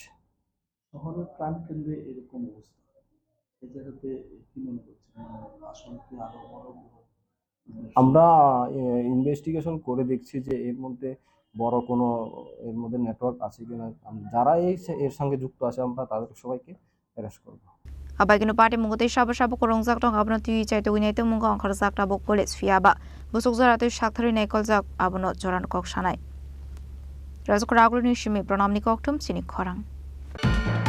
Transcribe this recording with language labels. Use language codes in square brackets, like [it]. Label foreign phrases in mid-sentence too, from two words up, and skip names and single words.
[bn] শহরের প্রাণকেন্দ্রে এরকম অবস্থা, এই জায়গাতে কি মনে করছেন আসলে কি আরো বড়? আমরা ইনভেস্টিগেশন করে দেখছি যে এর মধ্যে বড় কোনো এর মধ্যে নেটওয়ার্ক আছে কিনা। যারা এর সঙ্গে যুক্ত আছে আমরা তাদের সবাইকে অ্যারেস্ট করব। [trp] Abagino party mungote shaba korongzak tong abno tui chaito winaitu mungo angkharzak tabok police fiaba busuk zaratu shakthari naikolzak abono joran kok shanai Razukragulini shimi pranamni koktum sinik khorang